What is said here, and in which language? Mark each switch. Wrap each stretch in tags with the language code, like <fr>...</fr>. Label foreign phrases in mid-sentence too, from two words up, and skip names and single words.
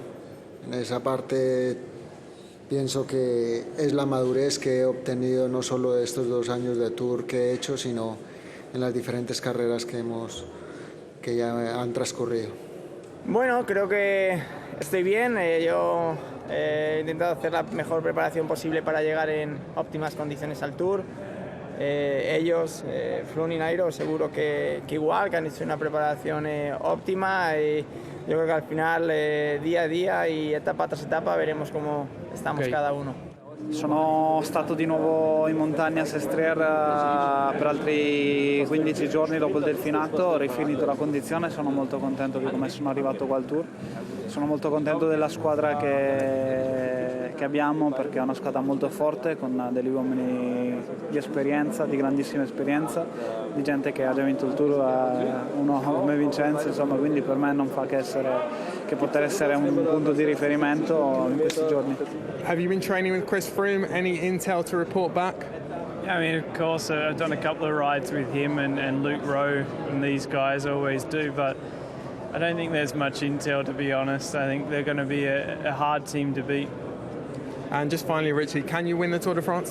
<es>En esa parte pienso que es la madurez que he obtenido no solo de estos 2 años de Tour que he hecho, sino en las diferentes carreras que ya han transcurrido. Bueno, creo que estoy bien. Yo he intentado hacer la mejor preparación posible para llegar en óptimas condiciones al Tour. Ellos, Froome y Nairo, seguro que igual, que han hecho una</es> <it>preparazione ottima</it> <es>e yo creo que al final, día a día e etapa tras etapa, veremos cómo estamos cada uno.</es> <it>Sono stato di nuovo in montagna a Sestriere per altri 15 giorni dopo il delfinato, ho rifinito la condizione, sono molto contento di come sono arrivato qua al Tour, sono molto contento della squadra che abbiamo perché è una squadra molto forte con degli uomini di esperienza, di grandissima esperienza, di gente che ha già vinto il Tour, uno come Vincenzo, insomma, quindi per me non fa che poter essere un punto di riferimento in questi giorni.</it> <en>Have you been training with Chris Froome? Any intel to report back? Yeah, I mean, of course, I've done a couple of rides with him and Luke Rowe, and these guys always do, but I don't think there's much intel, to be honest. I think they're going to be a hard team to beat. And just finally, Richie, can you win the Tour de France?</en>